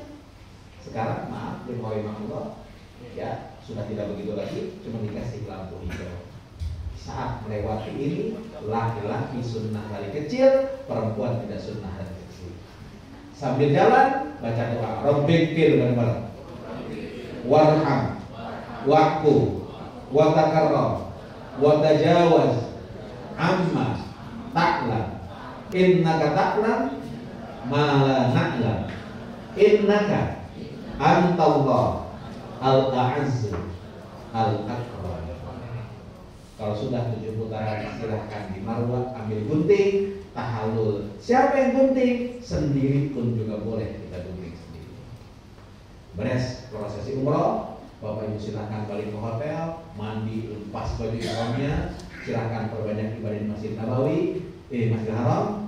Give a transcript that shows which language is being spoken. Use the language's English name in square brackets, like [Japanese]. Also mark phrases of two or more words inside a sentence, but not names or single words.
[Indonesian] Sekarang maaf, jemaah rahimakumullah, ya sudah tidak begitu lagi, cuma dikasih lampu hijau. Saat melewati ini, laki-laki sunnah dari kecil, perempuan tidak sunnah dari kecil. Sambil jalan, baca doa. [Arabic] Rabbikfir bareng-bareng. وارحم واعف وتكرم وتجاوز, عما تعلم. إنك تعلم ما لا نعلم. إنك أنت الله الأعز الأكرم. [Indonesian] Kalau sudah 7 putaran, silahkan di Marwah ambil gunting, tahallul. Siapa yang gunting? Sendiri pun juga boleh kita gunting sendiri. Beres prosesi umroh, Bapak Ibu silahkan balik ke hotel, mandi, lepas baju ihramnya, silahkan perbanyak ibadah di Masjid Nabawi, Masjidil Haram.